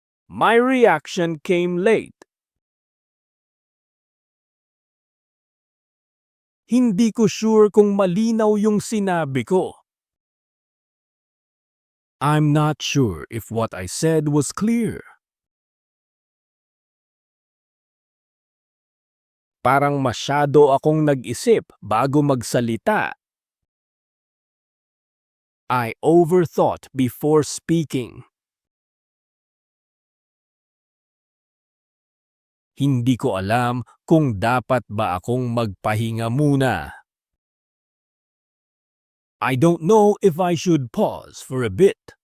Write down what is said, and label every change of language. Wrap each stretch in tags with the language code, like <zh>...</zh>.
<en>My reaction came late.</en> <tl>Hindi ko sure kung malinaw yung sinabi ko.</tl> <en>I'm not sure if what I said was clear.</en> <tl>Parang masyado akong nag-isip bago magsalita.</tl> <en>I overthought before speaking.</en> <tl>Hindi ko alam kung dapat ba akong magpahinga muna.</tl> <en>I don't know if I should pause for a bit.</en>